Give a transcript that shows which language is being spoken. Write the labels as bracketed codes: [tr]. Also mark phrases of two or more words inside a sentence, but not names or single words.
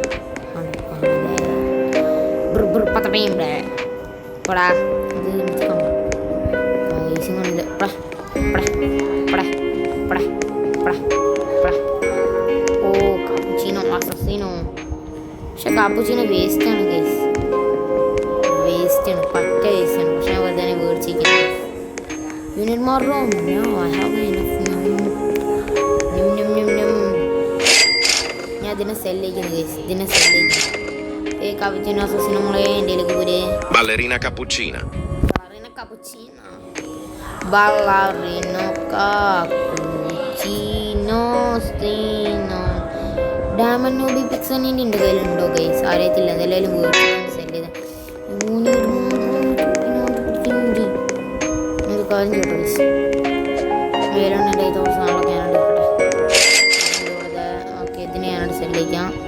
[ml] പടാ ഇത് പൈസ കൊണ്ടില്ല. ഓ കാപ്പുച്ചീനോ അസസീനോ. പക്ഷെ കാപ്പുച്ചീനോ വേസ്റ്റാണ് ഗൈസ്. വേസ്റ്റാണ്, പറ്റ വേസ്റ്റാണ്. പക്ഷെ ഞാൻ വെറുതെ മേടിച്ചിരിക്കുന്നത്. [en] You need more room? No, I have enough room. [ml] ഞാൻ ഇതിനെ സെല്ലിക്കുന്നു ഗൈസ്. ഇതിനെ സെല്ലിക്കുന്നു. cappuccino assassino നമ്മളെ ഇന്ത്യയിലേക്ക് പോരെ. Ballerina cappuccina. Ballerina cappuccina. Ballerina cappuccino stino. ഡയമണ്ട് നോബി പിക്സൺ എൻ്റെ കയ്യിലുണ്ടോ ഗൈസ്? അറിയത്തില്ല. എന്തെങ്കിലും വീട്ടിൽ സെല് ചെയ്ത കാര്യം കേട്ടോ ഗൈസ്. വേലാണ് എൻ്റെ 1000 സാധനങ്ങളൊക്കെ ഞാനോട് എടുക്കട്ടെ. ഓക്കെ, ഇതിനെ ഞാനോട് സെല്ലിക്കാം.